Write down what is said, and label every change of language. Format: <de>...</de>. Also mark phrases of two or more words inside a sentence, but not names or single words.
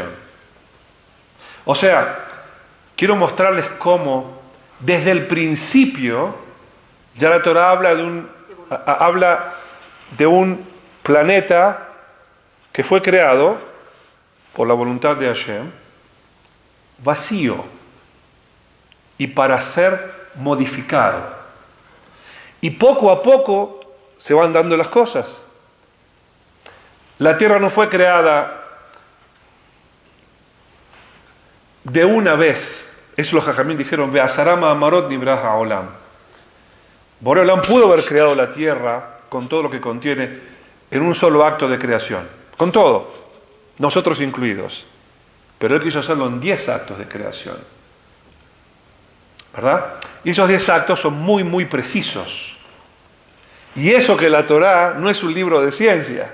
<es>O sea, quiero mostrarles cómo desde el principio ya la Torá habla de un planeta que fue creado por la voluntad de Hashem, vacío y para ser modificado. Y poco a poco se van dando las cosas. La tierra no fue creada de una vez. Eso los jajamín dijeron,</es> <he>בעשרה מאמרות נברא העולם.</he> <es>Boré Olam pudo haber creado la tierra con todo lo que contiene en un solo acto de creación. Con todo, nosotros incluidos. Pero él quiso hacerlo en 10 actos de creación. ¿Verdad? Y esos 10 actos son muy, muy precisos. Y eso que la Torá no es un libro de ciencia.</es>